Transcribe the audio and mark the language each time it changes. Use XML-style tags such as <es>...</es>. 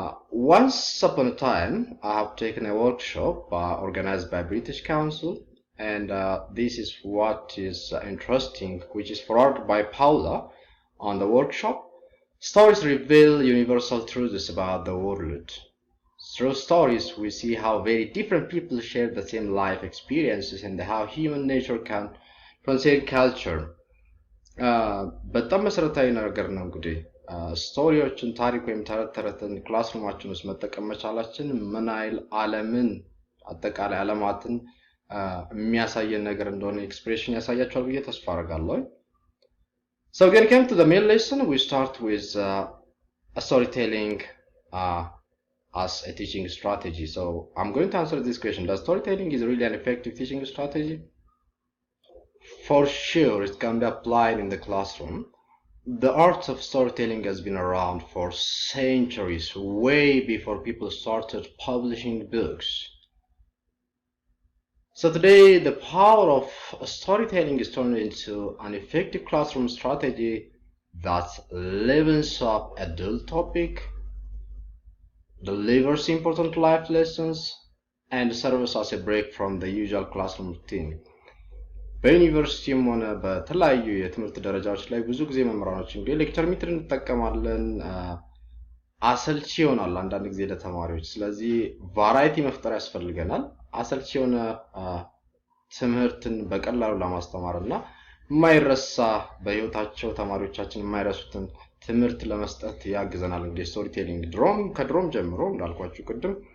<en>Once upon a time, I have taken a workshop organized by British Council, and this is what is interesting, which is forwarded by Paula on the workshop. Stories reveal universal truths about the world. Through stories, we see how very different people share the same life experiences and how human nature can transcend culture.</en> <am>በጣም መሰረታዊ ነገር ነው እንግዲህ ስቶሪዎችን ታሪክ ወይም ተረት ተረትን ክላስሩማችን ውስጥ መጠቀም መቻላችን ምን አይል ዓለምን አጠቃላይ ዓለማትን የሚያሳየን ነገር እንደሆነ ኤክስፕሬሽን ያሳያችኋል ብዬ ተስፋ አደርጋለሁ።</am> <en>So getting came to the main lesson, we start with a storytelling as a teaching strategy. So I'm going to answer this question. Does storytelling is really an effective teaching strategy? For sure, it can be applied in the classroom. The art of storytelling has been around for centuries, way before people started publishing books. So today, the power of storytelling is turned into an effective classroom strategy that levels up a dull topic, delivers important life lessons, and serves as a break from the usual classroom routine.</en> <am>በዩኒቨርሲቲም ሆነ በተለያዩ የትምህርት ደረጃዎች ላይ ብዙ ጊዜ መምህራኖች እንግዲህ ሌክቸር ሜትር እንጠቀማለን። አሰልቺ ይሆናል አንዳንድ ጊዜ ለተማሪዎች። ስለዚህ ቫራይቲ መፍጠር ያስፈልገናል። አሰልቺ የሆነ ትምህርትን በቀላሉ ለማስተማርና የማይረሳ በህይወታቸው ተማሪዎቻችን የማይረሱትን ትምህርት ለመስጠት ያግዘናል። እንግዲህ ስቶሪቴሊንግ ከድሮም ጀምሮ እንዳልኳችሁ ቅድም</am>